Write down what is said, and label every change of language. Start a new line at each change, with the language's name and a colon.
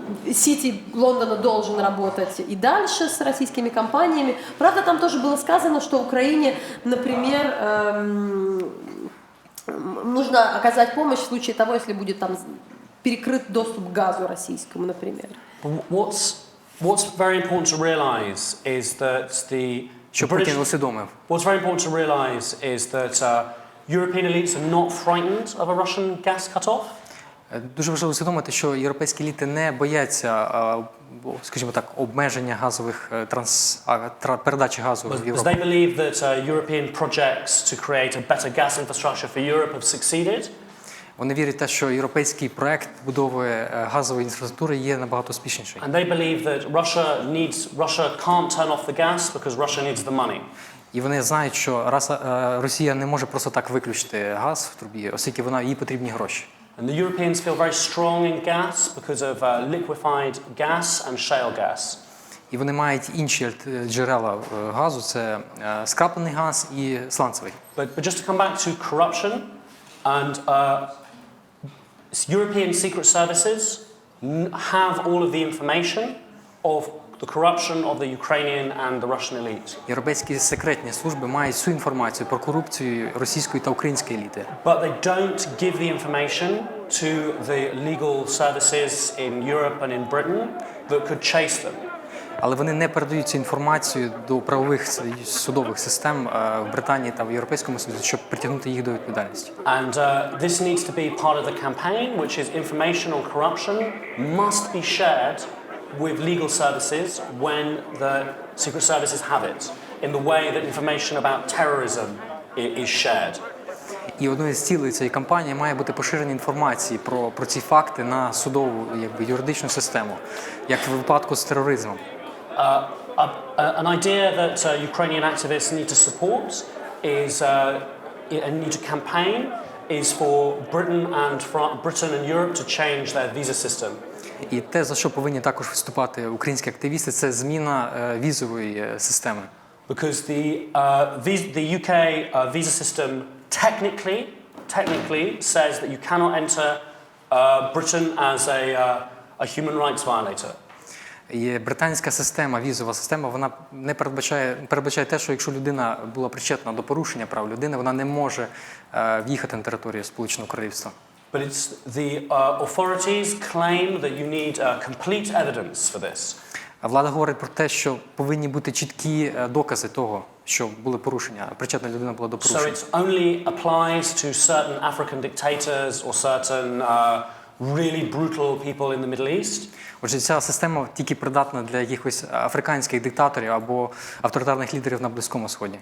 Russian: Сити Лондона должен работать и дальше с российскими компаниями. Правда, там тоже было сказано, что Украине, например, нужно оказать помощь в случае того, если будет там перекрыт доступ к газу российскому, например.
English: What's very important to realize is that the
Ukrainian: Путін усвідомив.
English: What's very important to realize is that European elites are not frightened of a Russian gas cut-off.
Ukrainian: Дуже важливо усвідомити, що європейські еліти не бояться, скажімо так, обмеження газових передачі газу в Європу.
English: They believe that European projects to create a better gas infrastructure for Europe have succeeded.
Ukrainian: Вони вірять в те, що європейський проект будови газової інфраструктури є набагато успішніший.
English: And they believe that Russia can't turn off the gas because Russia needs the money.
Ukrainian: І вони знають, що Росія не може просто так виключити газ в трубі, оскільки їй потрібні гроші.
English: And the Europeans feel very strong in gas because of liquefied gas and shale gas.
Ukrainian: І вони мають інші джерела газу, це скраплений газ і сланцевий.
English: But just to come back to corruption, and European secret services have all of the information of the corruption of the Ukrainian and the Russian elite.
Ukrainian: Європейські секретні служби мають всю інформацію про корупцію російської та української еліти.
English: But they don't give the information to the legal services in Europe and in Britain that could chase them.
Ukrainian: Але вони не передають цю інформацію до правових судових систем в Британії та в Європейському Союзі, щоб притягнути їх до відповідальності.
English: And this needs to be part of the campaign, which is information on corruption must be shared with legal services when the secret services have it, in the way that information about terrorism is shared.
Ukrainian: І одною з цілей цієї кампанії має бути поширення інформації про ці факти на судову, юридичну систему, як в випадку з тероризмом.
English: An idea that Ukrainian activists need to support and need to campaign is for Britain and Europe to change their visa system.
Ukrainian: І те, за що повинні також виступати українські активісти, це зміна візової системи.
English: Because the UK visa system technically says that you cannot enter Britain as a human rights violator.
Ukrainian: І британська система, візова система, вона не передбачає те, що якщо людина була причетна до порушення прав людини, вона не може в'їхати на територію Сполученого Королівства.
English: But it's the authorities claim that you need complete evidence for this.
Ukrainian: А влада говорить про те, що повинні бути чіткі докази того, що були порушення, причетна людина була до порушення.
English: So it only applies to certain African dictators or certain really brutal people in the Middle East.
Ukrainian: Отже, ця система тільки придатна для якихось африканських диктаторів або авторитарних лідерів на Близькому Сході.